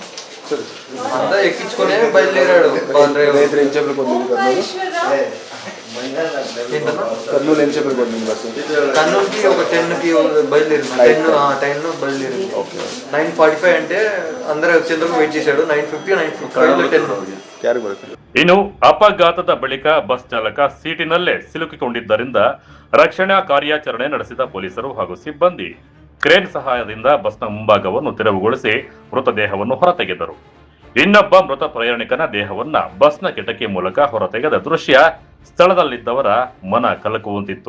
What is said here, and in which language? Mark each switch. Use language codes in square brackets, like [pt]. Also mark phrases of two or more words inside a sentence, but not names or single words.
[te] అంతా ఎక్కించుకునే బయలుదేరాడు కర్నూలు ఎంత చెప్పి పడుతుంది బస్సు కర్నూలుకి ఒక 10కి బయలుదేరింది 10 బయలుదేరింది 9:45 అంటే అందరూ వచ్చేందుకు వెయిట్ చేశాడు 9:50 [kn] ಇನ್ನು ಅಪಘಾತದ ಬಳಿಕ ಬಸ್ ಚಾಲಕ ಸೀಟಿನಲ್ಲೇ ಸಿಲುಕಿಕೊಂಡಿದ್ದರಿಂದ ರಕ್ಷಣಾ ಕಾರ್ಯಾಚರಣೆ ನಡೆಸಿದ ಪೊಲೀಸರು ಹಾಗೂ ಸಿಬ್ಬಂದಿ ಕ್ರೇನ್ ಸಹಾಯದಿಂದ ಬಸ್ನ ಮುಂಭಾಗವನ್ನು ತೆರವುಗೊಳಿಸಿ ಮೃತದೇಹವನ್ನು ಹೊರತೆಗೆದರು. ಇನ್ನೊಬ್ಬ ಮೃತ ಪ್ರಯಾಣಿಕನ ದೇಹವನ್ನ ಬಸ್ನ ಕಿಟಕಿ ಮೂಲಕ ಹೊರತೆಗೆದ ದೃಶ್ಯ ಸ್ಥಳದಲ್ಲಿದ್ದವರ ಮನ ಕಲಕುವಂತಿತ್ತು.